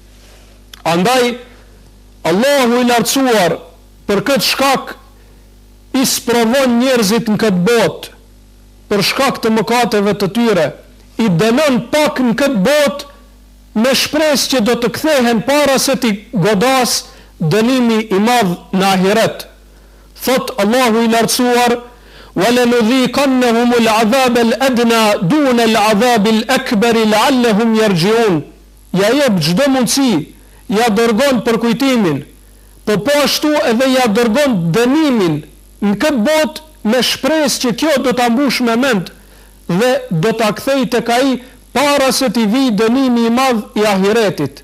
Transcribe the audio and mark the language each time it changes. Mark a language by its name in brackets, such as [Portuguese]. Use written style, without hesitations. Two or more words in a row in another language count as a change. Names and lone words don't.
[Albanian] Andaj Allahu i lartësuar për këtë shkak i sprovon njerëzit në këtë botë për shkak të mëkateve të tyre, i dënon pak në këtë botë me shpresë që do të kthehen para se t'i godas dënimi i madh në ahiret. Thot Allahu i lartësuar: [Arabic] وَلَنُذِيقَنَّهُمُ الْعَذَابَ الْأَدْنَى دُونَ الْعَذَابِ الْأَكْبَرِ لَعَلَّهُمْ يَرْجِعُونَ. [Albanian] Ja jep çdo mundësi, ja dërgon për kujtimin, po ashtu edhe ja dërgon dënimin në këtë botë me shpresë që kjo do ta mbush me mend dhe do ta kthej tek ai para se t'i vijë dënimi i madh i ahiretit.